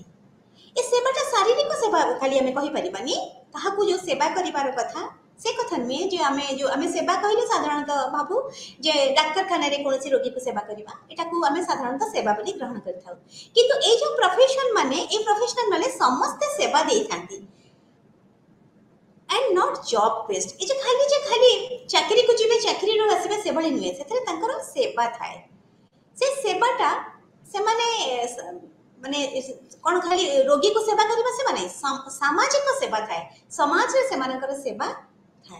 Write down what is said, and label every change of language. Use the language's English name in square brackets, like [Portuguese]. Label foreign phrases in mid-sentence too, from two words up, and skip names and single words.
[Odia] ଏ ସେବାଟା ଶାରୀରିକ ସେବା ଖାଲି ଆମେ କହିପାରିବାନି, କାହାକୁ ଯୋଉ ସେବା କରିବାର କଥା ସେ କଥା ନୁହେଁ। ଯେ ଆମେ ସେବା କହିଲେ ସାଧାରଣତଃ ଭାବୁ ଯେ ଡାକ୍ତରଖାନାରେ କୌଣସି ରୋଗୀକୁ ସେବା କରିବା, ଏଟାକୁ ଆମେ ସାଧାରଣତଃ ସେବା ବୋଲି ଗ୍ରହଣ କରିଥାଉ, କିନ୍ତୁ ଏଇ ଯୋଉ ପ୍ରଫେସନ୍ ମାନେ, ଏଇ ପ୍ରଫେସନାଲ ମାନେ ସମସ୍ତେ ସେବା ଦେଇଥାନ୍ତି [English] and not job based। [Odia] ଏ ଯେ ଖାଲି ଚାକିରିକୁ ଯିବେ, ଚାକିରିରୁ ଆସିବେ ସେଭଳି ନୁହେଁ, ସେଥିରେ ତାଙ୍କର ସେବା ଥାଏ। ସେ ସେବାଟା ସେମାନେ ମାନେ କ'ଣ ଖାଲି ରୋଗୀକୁ ସେବା କରିବା ସେବା ନାହିଁ, ସାମାଜିକ ସେବା ଥାଏ, ସମାଜରେ ସେମାନଙ୍କର ସେବା ଥାଏ।